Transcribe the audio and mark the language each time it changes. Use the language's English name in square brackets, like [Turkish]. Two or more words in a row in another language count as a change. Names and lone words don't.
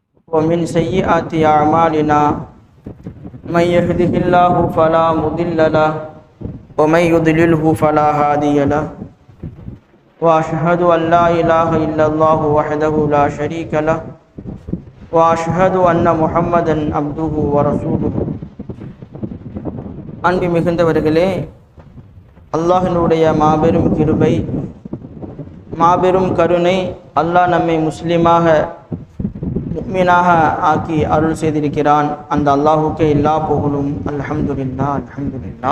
[Arabic] ومن سيئات أعمالنا من يهده الله فلا مضل له ومن يضلله فلا هادي له وأشهد أن لا إله إلا الله وحده لا شريك له وأشهد أن محمدا عبده ورسوله. [Tamil] அன்பு மிகுந்தவர்களே, அல்லாஹ்வினுடைய மாபெரும் கிருபை, மாபெரும் கருணை, அல்லாஹ் நம்மை முஸ்லிமாக முஃமினாக ஆக்கி அருள் செய்திருக்கிறான். அந்த அல்லாஹுக்கே எல்லா புகழும். [Arabic] الحمد لله، الحمد لله.